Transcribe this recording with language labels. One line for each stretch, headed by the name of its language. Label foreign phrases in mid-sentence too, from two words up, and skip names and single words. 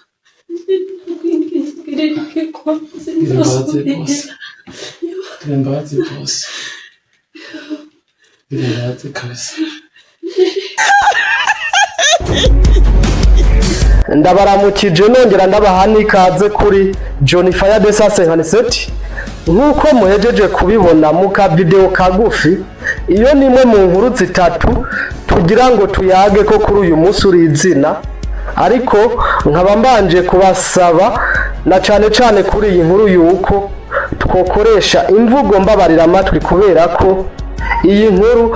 Rundi: Ngira imbabazi bose. Ngira imbabazi bose. Ngira imbabazi kabisa. Ndabaramukije nongera ndabaha n'ikaze kuri John Fire Desa 57 nk'uko muhejeje kubibona mu ka video kagufi. Iyo nimwe mu nkuru zitatu tugira ngo tuyage ko kuri uyu munsi uri izina, ariko nkaba mbanje kubasaba na cane kuri iyi nkuru yuko twokoresha imvugo mbabarira amatwi, kubera ko iyi nkuru